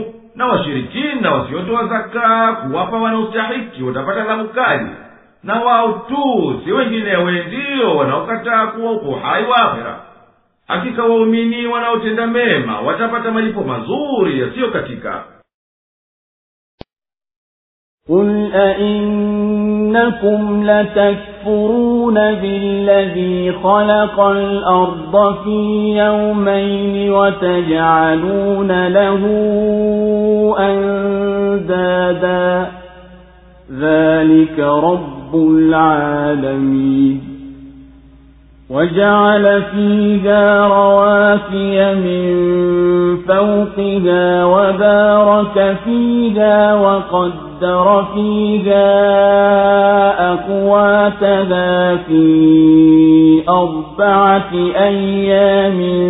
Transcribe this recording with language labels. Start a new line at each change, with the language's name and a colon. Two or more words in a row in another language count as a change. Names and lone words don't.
Swahili: Na washirikina wasiotoa zaka kuwapa wanaostahiki watapata adhabu kali, na wao tu si wenginewe ndio wanaokataa kuwa upo hai wa akhera. Hakika waumini wanaotenda mema watapata malipo mazuri yasiyokatika.
Arabic: قُلْ أَإِنَّكُمْ لَتَكْفُرُونَ بِالَّذِي خَلَقَ الْأَرْضَ فِي يَوْمَيْنِ وَتَجْعَلُونَ لَهُ أَندَادًا ذَلِكَ رَبُّ الْعَالَمِينَ وَجَعَلَ فِيهَا رَوَاسِيَ مِن فَوْقِهَا وَبَارَكَ فِيهَا وَقَدَّرَ فِيهَا أَقْوَاتَهَا فِي 4 أَيَّامٍ